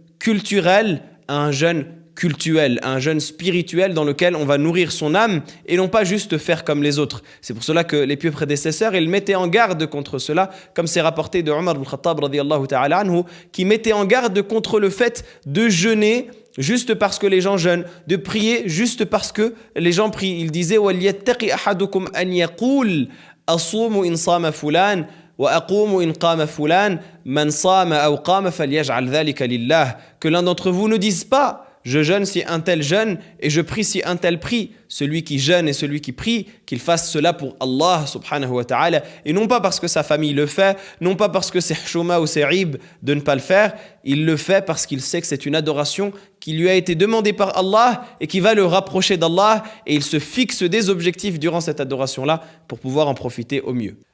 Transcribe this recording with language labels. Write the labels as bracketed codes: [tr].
[fr] culturel à un jeûne cultuel, à un jeûne spirituel dans lequel on va nourrir son âme et non pas juste faire comme les autres. C'est pour cela que les pieux prédécesseurs, ils mettaient en garde contre cela, comme c'est rapporté de Omar ibn Khattab radiyallahu ta'ala anhu, qui mettait en garde contre le fait de jeûner juste parce que les gens jeûnent, de prier juste parce que les gens prient. Il disait [ar] وَلْيَتَّقِ أَحَدُكُمْ أَنْ يَقُولَ أَصُومُ إِنْ صَامَ فُلَانٍ وَأَقُومُ إِنْ قَامَ فُلَانٍ مَنْ صَامَ أَوْ قَامَ فَلْيَجْعَلْ ذَلِكَ لِلَّهِ. [fr] Que l'un d'entre vous ne dise pas je jeûne si un tel jeûne et je prie si un tel prie. Celui qui jeûne et celui qui prie, qu'il fasse cela pour Allah subhanahu wa ta'ala et non pas parce que sa famille le fait, non pas parce que c'est chouma ou c'est rib de ne pas le faire. Il le fait parce qu'il sait que c'est une adoration qui lui a été demandée par Allah et qui va le rapprocher d'Allah et il se fixe des objectifs durant cette adoration-là pour pouvoir en profiter au mieux.